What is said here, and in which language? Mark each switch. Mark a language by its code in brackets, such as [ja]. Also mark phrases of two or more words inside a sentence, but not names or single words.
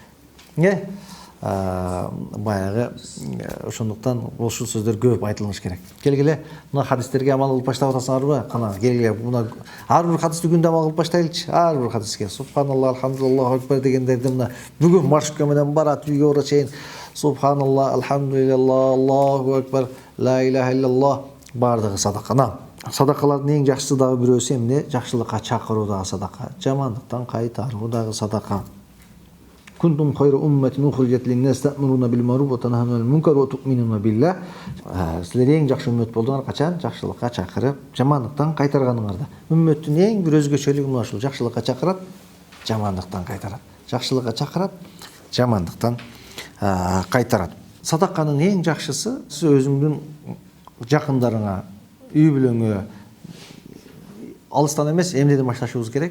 [ky] Баягы ошондуктан ушул сөздөр көп айтылыш керек. Келгиле, мына хадистерге амал кылып баштап атасыңарбы? Кана, келгиле, мына ар бир хадисти күндө амал кылып баштайлычы. Ар бир хадиске [ar] سبحان الله الحمد لله الله أكبر [ky] дегендерди мына бүгүн маршрутка менен барат, үйгө бара чейин субханалла, [ar] الحمد لله الله أكبر لا إله إلا الله [ky] бардыгы садакана. Садакалардын эң жакшысы дагы бирөөсү эмне? Жакшылыкка чакыруу дагы садака, жамандыктан кайтаруу дагы садака. [ar] كنتم خير أمة أخرجت للناس تأمرون بالمعروف وتنهون عن المنكر وتؤمنون بالله. [ky] Силер эң жакшы үммөт болдуңар качан? Жакшылыкка чакырып, жамандыктан кайтарганыңарда. Үммөттүн эң бир өзгөчөлүгү мына ушул: жакшылыкка чакырат, жамандыктан кайтарат. Жакшылыкка чакырат, жамандыктан кайтарат. Садаканын эң жакшысы сиз өзүңдүн жакындарыңа, үй бүлөңө алыстан эмес, эмнеден башташыбыз керек?